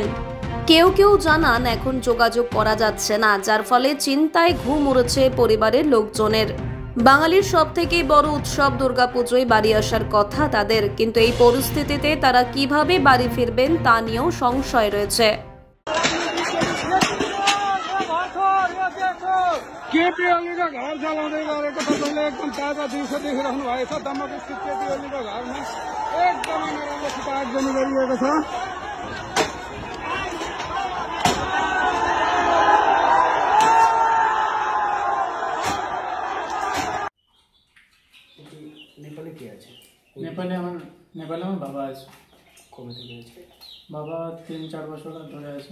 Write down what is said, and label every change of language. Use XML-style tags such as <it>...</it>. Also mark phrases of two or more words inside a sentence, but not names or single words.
<bn>কেউ কেউ জানান এখন যোগাযোগ করা যাচ্ছে না, যার ফলে চিন্তায় ঘুম উড়েছে পরিবারের লোকজনের। বাঙালির সবথেকে বড় উৎসব দুর্গাপুজোয় বাড়ি আসার কথা তাদের, কিন্তু এই পরিস্থিতিতে তারা কিভাবে বাড়ি ফিরবেন তা নিয়েও সংশয় রয়েছে।</bn> <ne>घर चलाउँदै गरेको तपाईँले एकदम ताजा दिउँसो देखिराख्नु भएको छ। दमक स्थित केटीओलीको घरमा एकदमै नराम्रोसित आगजनी गरिएको छ।</ne> <bn>নেপালে কে আছে? নেপালে আমার বাবা আছে। কবে থেকে আছে? বাবা 3-4 বছর ধরে আছে।</bn>